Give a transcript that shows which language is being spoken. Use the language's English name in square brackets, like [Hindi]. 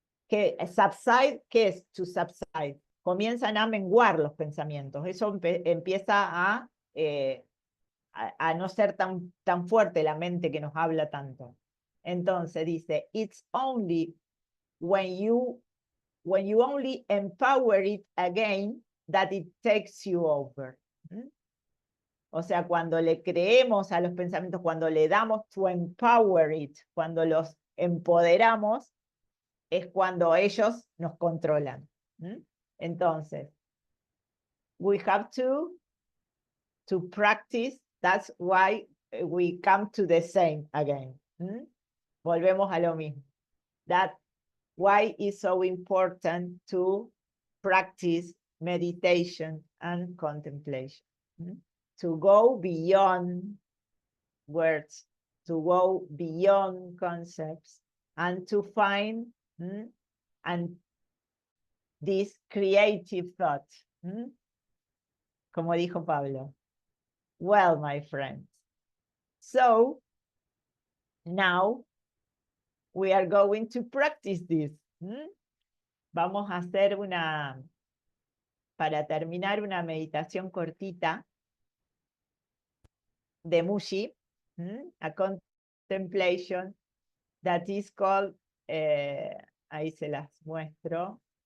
[Spanish] que subside, ¿qué es to subside? Comienzan a menguar los pensamientos. Eso empieza a no ser tan fuerte la mente que nos habla tanto. Entonces dice, [English] it's only when you only empower it again that it takes you over. [Spanish] O sea, cuando le creemos a los pensamientos, cuando le damos [English] to empower it, [Spanish] cuando los empoderamos, es cuando ellos nos controlan. [English] Entonces, we have to practice. That's why we come to the same again. [Spanish] Volvemos a lo mismo. [English] That's why it's so important to practice meditation and contemplation. To go beyond words, to go beyond concepts, and to find and this creative thought. [Spanish] Como dijo Pablo. [English] Well, my friends, so now we are going to practice this. [Spanish] Vamos a hacer para terminar, una meditación cortita de Mushi, [English] a contemplation that is called, [Spanish] ahí se las muestro.